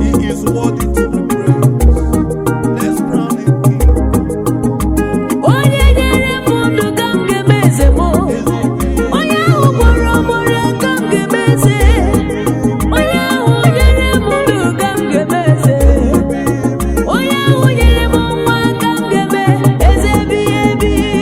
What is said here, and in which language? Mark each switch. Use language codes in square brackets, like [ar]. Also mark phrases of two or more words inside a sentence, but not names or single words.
[en] is worthy to be praised. Let's crown him king. [ig] Onye nyere m ndụ ka m ga-eme eze m. Onye ahụ gwọrọ m ọrịa ka m ga-eme eze. Onye ahụ nyere m ndụ ka m ga-eme eze. Onye ahụ nyere m nwa ka m ga-eme eze ebighị ebi.